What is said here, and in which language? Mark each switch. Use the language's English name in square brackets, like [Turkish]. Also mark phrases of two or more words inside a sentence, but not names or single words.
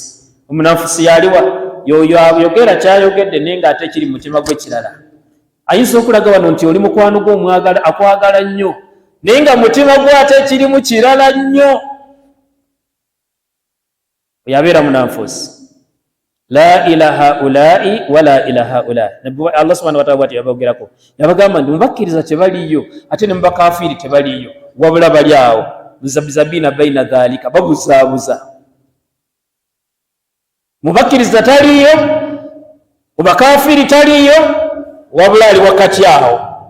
[Ganda] Omunanfuusi yaliwa? Yoyo ayogera kyayogedde naye ng'ate kiri mu mutima gwe kirala. Ayinza okulaga wano nti oli mukwano gwe akwagala nnyo naye nga mutima gwe ate kirimu kirala nnyo. Yabeera munanfuusi. [Arabic] La ilaha ulai wala ilaha ulai. Allah subhanahu wa ta'ala [Ganda] bwati yabogerako, yabagamba nti mubakkiriza tebaliyo ate ne mubakafiiri tebaliyo, wabula bali awo muzabizabina [Arabic] baina dhalika, [Ganda] babuzaabuza. Mubakkiriza taliyo, mubakafiiri taliyo, wabula ali wakati awo.